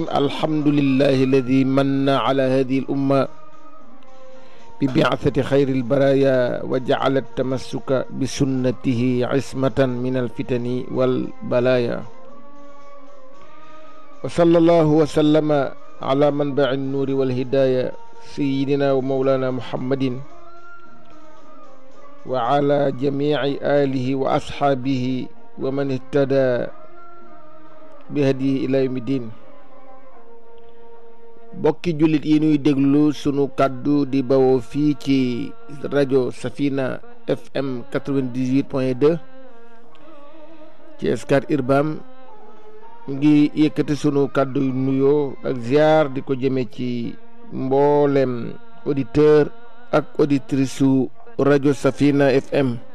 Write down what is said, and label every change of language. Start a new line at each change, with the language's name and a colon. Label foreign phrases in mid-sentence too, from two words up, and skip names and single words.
Arabic: الحمد لله الذي من على هذه الأمة ببعثة خير البرايا وجعل التمسك بسنته عصمة من الفتن والبلايا، وصلى الله وسلم على منبع النور والهداية سيدنا ومولانا محمد وعلى جميع آله وأصحابه ومن اهتدى بهديه إلى يوم الدين.
Wolof: bokki jullit yi ñuy déglu sunu kàddu di bawoo fii ci rajo Safina FM 98.2 ci Scat Urbam ngi yëkkati sunu kàddu yu nuyoo ak ziar di ko jëme ci mboolem auditeur ak auditrice su rajo Safina FM